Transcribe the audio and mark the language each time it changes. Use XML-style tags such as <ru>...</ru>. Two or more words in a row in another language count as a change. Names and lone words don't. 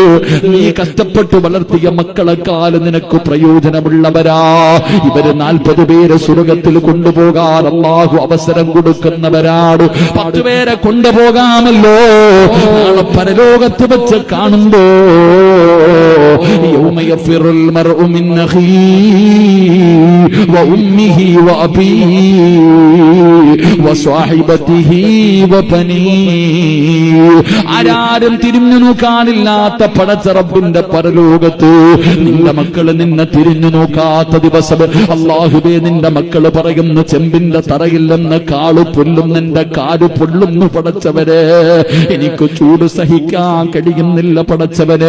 <ml>നീ കഷ്ടപ്പെട്ട് വളർത്തിയ മക്കളെക്കാൾ നിനക്ക് പ്രയോജനമുള്ളവരാ ഇവര്. 40 പേരെ സ്വർഗത്തിൽ കൊണ്ടുപോകാൻ അല്ലാഹു അവസരം കൊടുക്കുന്നവരാണ്. 10 പേരെ കൊണ്ടുപോകാമല്ലോ. നാളെ പരലോകത്ത് വെച്ച് കാണുമ്പോ</ml> <ar>يوم يفر المرء من أخيه وأمه وأبيه وصاحبته وبنيه.</ar> <ml>ആരാരും തിരിഞ്ഞു നോക്കാനില്ലാത്ത പടച്ച റബ്ബിന്റെ പരലോകത്ത് നിന്റെ മക്കള് നിന്നെ തിരിഞ്ഞു നോക്കാത്ത ദിവസം അല്ലാഹുവേ, നിന്റെ മക്കള് പറയുന്നു, ചെമ്പിന്റെ തറയിൽ നിന്ന് കാളു പൊല്ലും, നിന്റെ കാല് പൊള്ളുന്നു പടച്ചവരെ, എനിക്ക് ചൂട് സഹിക്കാൻ കഴിയുന്നില്ല പടച്ചവരെ.</ml>